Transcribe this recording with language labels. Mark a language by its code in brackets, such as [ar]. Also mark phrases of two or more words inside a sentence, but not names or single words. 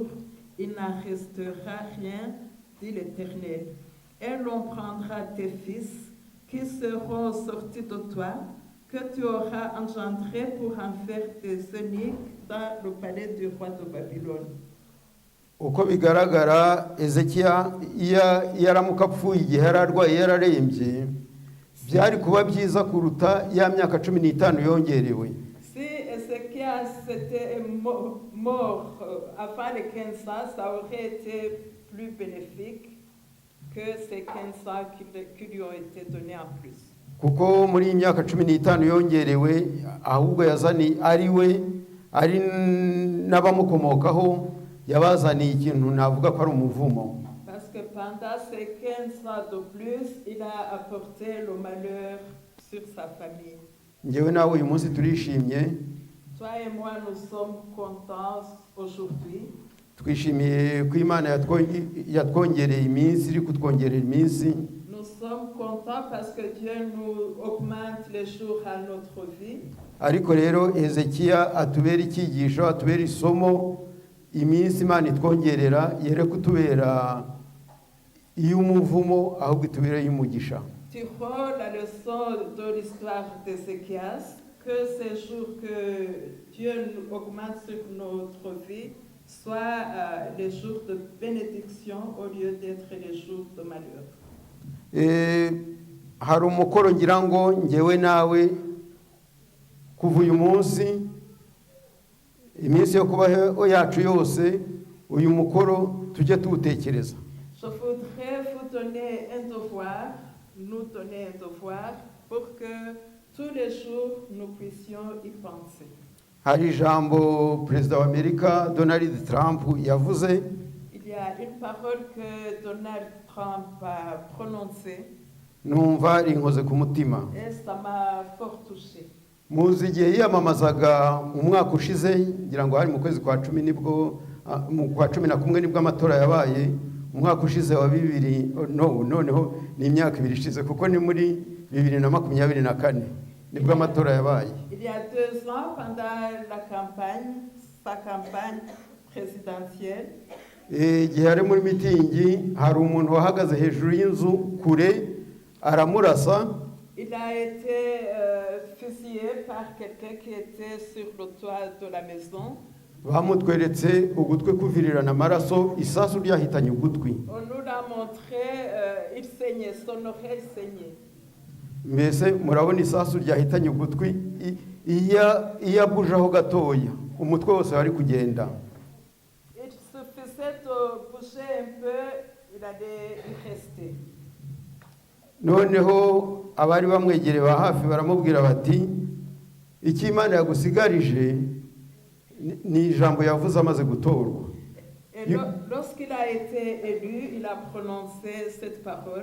[fr] Il n'en restera rien, dit l'Éternel. Et l'on prendra tes fils qui seront sortis de toi, que tu auras engendrés pour en faire des eunuques dans le palais du roi de Babylone. [rw] Uko bigaragara Ezekiya yaramuka apfuye igihe yararwaye yararembye, byari kuba byiza kuruta ya myaka 15 yongerewe. [fr] Si Ézéchias était mort avant les 15 ans, ça aurait été plus bénéfique que ces 15 ans qui lui ont été donnés en plus. [rw] Kuko muri iyi myaka 15 yongerewe ahubwo yazani ari n'abamukomokaho yabazaniye ikintu navuga ko ari umuvumo. [fr] Parce que pendant ces 15 ans de plus, il a apporté le malheur sur sa famille. [rw] Ngewe nawe uyu munsi turishimye. [fr] Toi et moi, nous sommes contents aujourd'hui. [rw] Twishimiye ko Imana yatwongereye iminsi, iri kutwongerera iminsi. [fr] Nous sommes contents parce que Dieu nous augmente les jours à notre vie. [rw] Ariko rero Hezekiya atubera icyigisho, atubera isomo, iminsi Imana itwongerera yere kutubera iy'umuvumo ahubwo itubera iy'umugisha. [fr] Tirons la leçon de l'histoire d'Ézéchias, que ces jours que Dieu nous augmente sur notre vie soient les jours de bénédiction au lieu d'être les jours de malheur. [rw] Hari umukoro ngira ngo ngewe nawe kuva uyu munsi iminsi yo kubaho yacu yose uyu mukoro tujye tuwutekereza. [fr] donner un devoir, nous donner un devoir pour que tous les jours nous puissions y penser. [rw] hari ijambo perezida wa Amerika Donald Trump yavuze. [fr] Il y a une parole que Donald Trump a prononcée [rw] Numva rinkoze ku mutima. [fr] et ça m'a fort touché. [rw] Muzi igihe yiyamamazaga umwaka ushize ngira ngo hari mu kwezi kwa 10 nibwo mu kwa 11 nibwo amatora yabaye umwaka ushize wa 2000 noneho ni imyaka 2 ishize kuko ni muri 2024 nibwo amatora yabaye. [fr] Il y a 2 ans, pendant sa campagne présidentielle, [rw] igihe ari muri mitingi hari umuntu wahagaze hejuru y'inzu kure aramurasa. [fr] Il a été fusillé par quelqu'un qui était sur le toit de la maison. [rw] Bamutweretse ugutwe kuvirirana amaraso isasu ryahitanye ugutwi. [fr] On nous l'a montré, il saignait, son oreille saignait. [rw] Mbese murabona isasu ryahitanye ugutwi iya bujaho gatoya umutwe wose wari kugenda. [fr] Il suffisait de bouger un peu, il allait y rester. [rw] Noneho abari bamwegereye ba hafi baramubwira bati iki Imana yagusigarije ni ijambo yavuze amaze gutorwa. [fr] Et lorsqu'il a été élu, il a prononcé cette parole.